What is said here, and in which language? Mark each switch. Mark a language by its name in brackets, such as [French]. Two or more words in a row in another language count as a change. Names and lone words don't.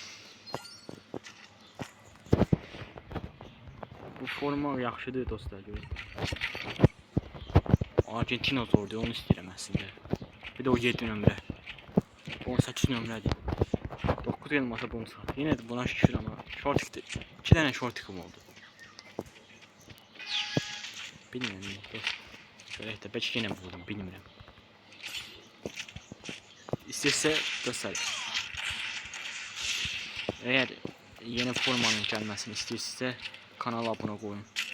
[Azerbaijani] Bu forma yaxşıdır dostlar, görün. Argentina zordur, onu istəyirəm əslində. Bir də o 7 nömrə. 18 nömrədir. 9 elmasa bunu sat. [Turkish] Yine de buna şükür ama shortikdir. 2 tane shortikim oldu. Bilmiyorum dost. Şöyle de belki yine buldum, bilmiyorum. İstese dostlar. Eğer yeni formanın gelmesini istiyorsa kanala abone koyun.